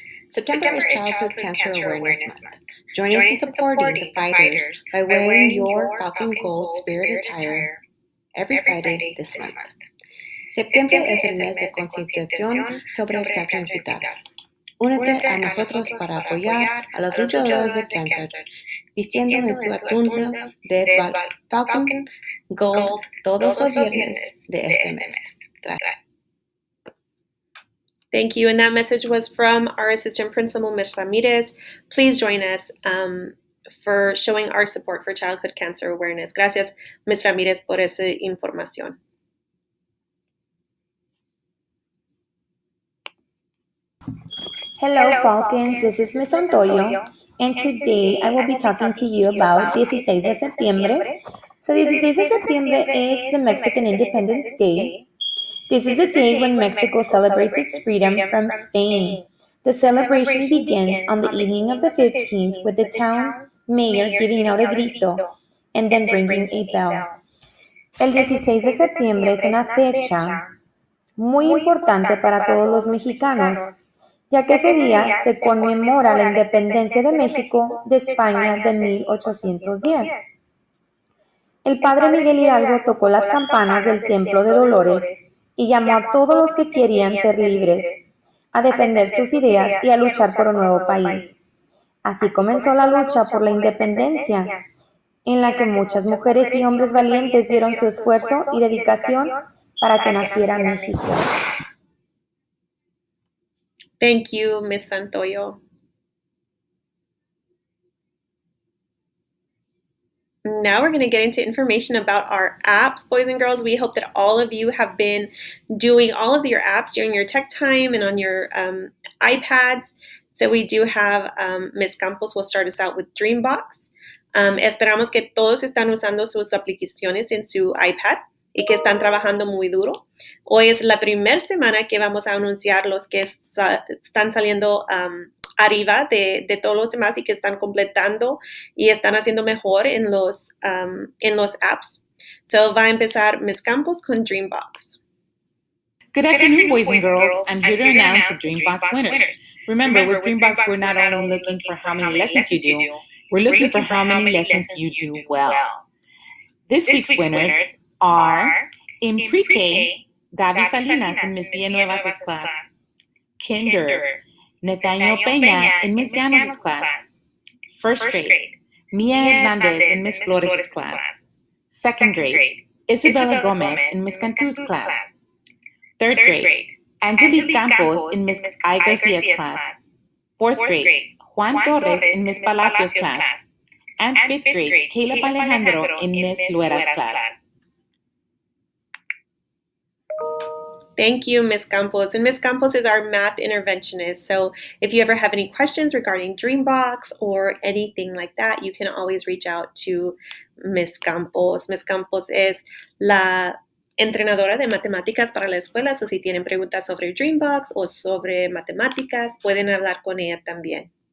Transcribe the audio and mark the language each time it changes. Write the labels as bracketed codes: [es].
[en] September is Childhood Cancer Awareness Month. Join us in supporting the fighters by wearing your Falcon Gold Spirit attire every Friday this month. [es] Septiembre es el mes de concientización sobre el cáncer hospital. Únete a nosotros para apoyar a los luchadores de cáncer, vistiendo en su atuendo de Falcon Gold todos los viernes de este mes. [en] Thank you. And that message was from our assistant principal, Ms. Ramirez. Please join us for showing our support for childhood cancer awareness. [es] Gracias, Ms. Ramirez, por esa información. [en] Hello, Falcons. This is Ms. Santoyo, and today I will be talking to you about 16 de septiembre. So 16 de septiembre is the Mexican Independence Day. This is a day when Mexico celebrates its freedom from Spain. The celebration begins on the evening of the 15th with the town mayor giving out a grito and then ringing a bell. [es] El 16 de septiembre es una fecha muy importante para todos los mexicanos ya que ese día se conmemora la independencia de México de España de 1810. El padre Miguel Hidalgo tocó las campanas del Templo de Dolores y llamó a todos los que querían ser libres, a defender sus ideas y a luchar por un nuevo país. Así comenzó la lucha por la independencia, en la que muchas mujeres y hombres valientes dieron su esfuerzo y dedicación para que naciera México. [en] Thank you, Miss Santoyo. Now we're going to get into information about our apps, boys and girls. We hope that all of you have been doing all of your apps during your tech time and on your iPads. So we do have Miss Campos will start us out with Dreambox. [es] Esperamos que todos están usando sus aplicaciones en su iPad y que están trabajando muy duro. Hoy es la primera semana que vamos a anunciar los que están saliendo arriba de todos los demás y que están completando y están haciendo mejor en los apps. So va a empezar Miss Campos con Dreambox. [en] Good afternoon, boys and girls. I'm here to announce the Dreambox winners. Remember, with Dreambox, we're not only looking for how many lessons you do, we're looking for how many lessons you do well. This week's winners are, in pre-K, Gaby Salinas in Miss Villanueva's class. Kinder, Nathaniel Peña in Miss Llanos' class. First grade, Mia Hernandez in Miss Flores' class. Second grade, Isabella Gomez in Miss Cantu's class. Third grade, Angelique Campos in Miss I. Garcia's class. Fourth grade, Juan Torres in Miss Palacios' class. And fifth grade, Caleb Alejandro in Miss Luera's class. Thank you, Ms. Campos. And Ms. Campos is our math interventionist. So if you ever have any questions regarding Dreambox or anything like that, you can always reach out to Ms. Campos. Ms. [es] Campos es la entrenadora de matemáticas para la escuela. So si tienen preguntas sobre Dreambox o sobre matemáticas, pueden hablar con ella también.